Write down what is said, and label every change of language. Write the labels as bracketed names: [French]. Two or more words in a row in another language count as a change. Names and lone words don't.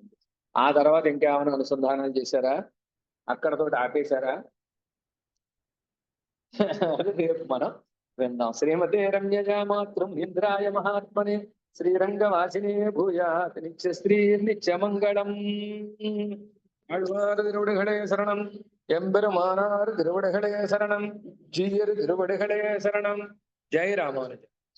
[Telugu] ఆ తర్వాత ఇంకేమైనా అనుసంధానాలు చేశారా? అక్కడతో ఆపేశారా? అది రేపు మనం విందాం. [Sanskrit] శ్రీమతే రమ్యజా మాతృం ఇంద్రాయ మహాత్మనే శ్రీరంగవాసినే భూయాత్ నిత్య శ్రీ నిత్యమంగళం. [Tamil] ஆழ்வார் திருவடிகளே சரணம், எம்பெருமானார் திருவடிகளே சரணம், ஜீயர் திருவடிகளே சரணம். ஜெய் ராமானுஜன்.